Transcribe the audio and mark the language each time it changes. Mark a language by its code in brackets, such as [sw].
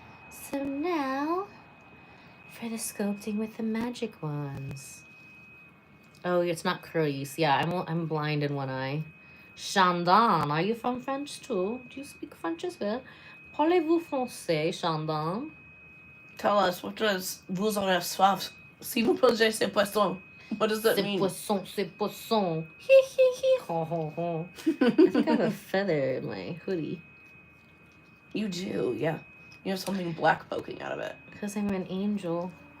[en] So now, for the sculpting with the magic wands. Oh, it's not Clarice. Yeah, I'm blind in one eye. Chandon, are you from French too? Do you speak French as well? [fr] Parlez-vous français, Chandon? [en] Tell us, what does [fr] vous en avez soif? Si vous plongez ces poissons. [en] What does that mean? [fr] C'est poisson. Hee hee hee. Ho ho ho. [en] I think I have a feather in my hoodie. You do, yeah. You have something black poking out of it. Because I'm an angel.